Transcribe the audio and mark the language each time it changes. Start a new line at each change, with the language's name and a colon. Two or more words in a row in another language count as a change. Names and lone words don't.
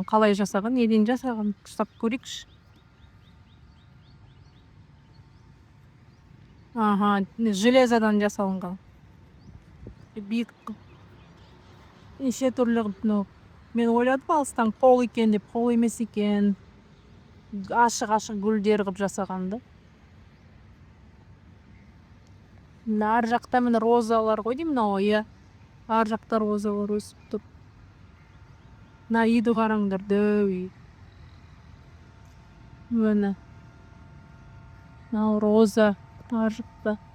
Kazakh: Қалай жасаған, неден жасаған, ұстап көрейікші. Железодан жасалынған. Биік. Неше түрлі. Мен ойладым алыстан қол екен деп, қол емес екен.
Kyrgyz: ашык гүлдер кылып жасаган да. Мына ар жакта мына розалар го дейм, мына ар жакта розалар өсүп тур. Мына үйдү караңдар, дөп үй. Мына роза ар жакта.